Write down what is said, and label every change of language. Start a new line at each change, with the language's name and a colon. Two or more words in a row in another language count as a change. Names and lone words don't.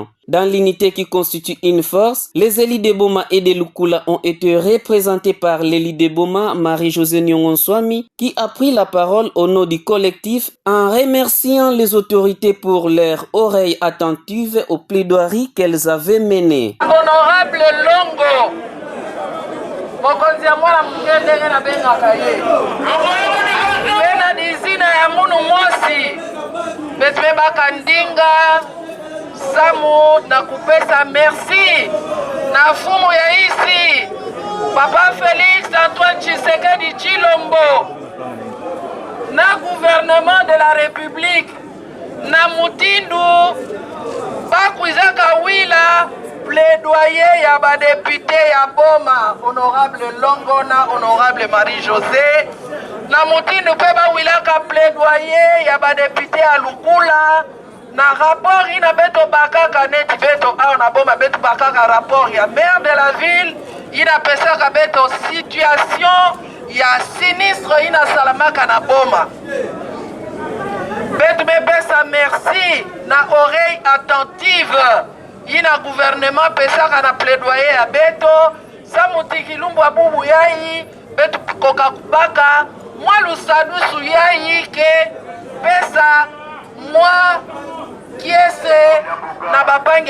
French: Dans l'unité qui constitue une force, les élus de Boma et de Lukula ont été représentés par l'élu de Boma, Marie-Josée Nyongonswami, qui a pris la parole au nom du collectif en remerciant les autorités pour leur oreille attentive aux plaidoiries qu'elles avaient menées.
Kituba (Democratic Republic of Congo): Honorable Longo, mokonzi ya mwana mke ndenge na bengaka ye pena dizina ya munu mosi betume bakandinga samu na kupesa merci na fumu ya isi Papa Félix Antoine Tshisekedi Tshilombo na
French: gouvernement de la République
Kituba (Democratic Republic of Congo): na mutindu bakwizaka wila plaidoyer ya ba député ya Boma, honorable Longo na honorable Marie-Josée. Na mutindu pe ba wilaka plaidoyer ya ba député ya Lukula. Na rapport ina beto bakaka neti beto a na Boma beto bakaka rapport ya
French: maire de la ville.
Kituba (Democratic Republic of Congo): Ina pesaka beto situation ya sinistre ina salamaka na Boma. Beto me pesa merci na
French: oreille attentive.
Kituba (Democratic Republic of Congo): Ina gouvernement pesaka na plaidoyer ya beto samutiki lumbu abubu yai beto koka kubaka mwa lusadusu yai ke pesa mwa kiese na bapangi